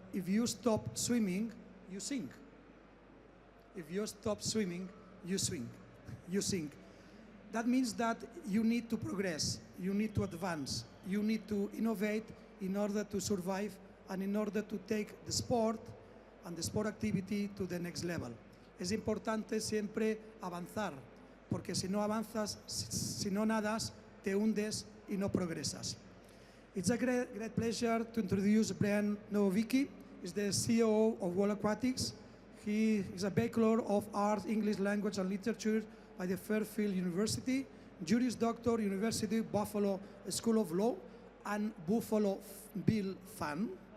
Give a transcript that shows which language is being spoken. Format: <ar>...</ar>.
<en>If you stop swimming, you sink. If you stop swimming, you swim. You sink. That means that you need to progress, you need to advance, you need to innovate in order to survive and in order to take the sport and the sport activity to the next level.</en> <es>Es importante siempre avanzar, porque si no avanzas, si no nadas, te hundes y no progresas.</es> <en>It's a great pleasure to introduce Brent Nowicki. He's the CEO of World Aquatics. He is a Bachelor of Arts, English Language and Literature by the Fairfield University, Juris Doctor, University of Buffalo School of Law, and Buffalo Bill fan.</en>